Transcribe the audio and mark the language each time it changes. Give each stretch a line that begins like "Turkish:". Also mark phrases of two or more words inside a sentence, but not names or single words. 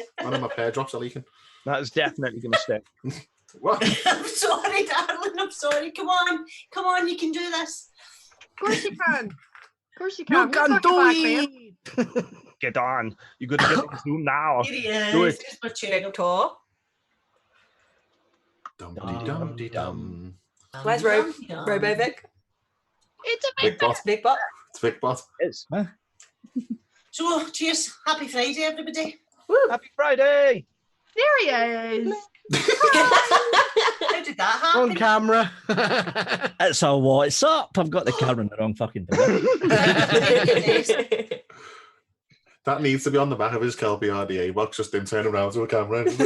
English: One of my pear drops are leaking. That is definitely going to stick. What? I'm sorry, darling. I'm sorry. Come on. You can do this. Of course you can. Of course you can. You You're can not do a bad man. it. Get on. You got to get on Zoom now. Here he is. Do it. Here's my cherry. Victor. Dum-de-dum-de-dum. Where's Robovic? It's a Big bot. Big bot. It's Big bot. It's So, cheers. Happy Friday, everybody. Happy Friday. There he is. How did that happen? On camera. It's a what's up. I've got the camera in the wrong fucking place. That needs to be on the back of his Kelpie RDA box, just him turning around to a camera.